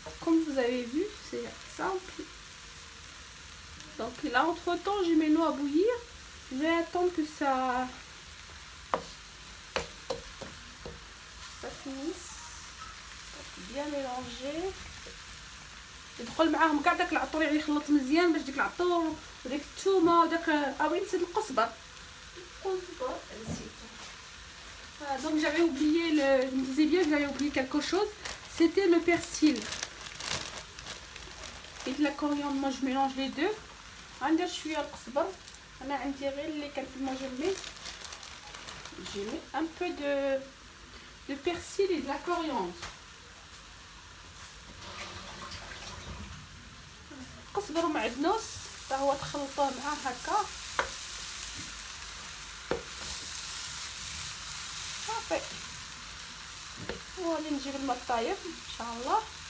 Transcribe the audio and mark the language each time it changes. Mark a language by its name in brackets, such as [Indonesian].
[French] Comme vous avez vu, c'est simple. Donc là, entre temps, je mets l'eau à bouillir. Je vais attendre que ça finisse. Donc, bien mélanger. [Arabic] يدخل معاهم كاع داك العطور، يعني يخلط مزيان باش ديك العطور وديك الثومه وداك نسيت القزبر نسيتو. [French] Donc j'avais oublié je me disais bien que j'avais oublié quelque chose, c'était le persil et de la coriandre. Moi je mélange les deux. [Arabic] غندير شويه القزبر، انا عندي غير اللي كان في المجمد. [French] j'ai mis un peu de persil et de la coriandre. [Arabic] قزبر ومعدنوس حتى هو تخلطوه معاه هكا صافي. وغادي نجيب الماء طايب ان شاء الله.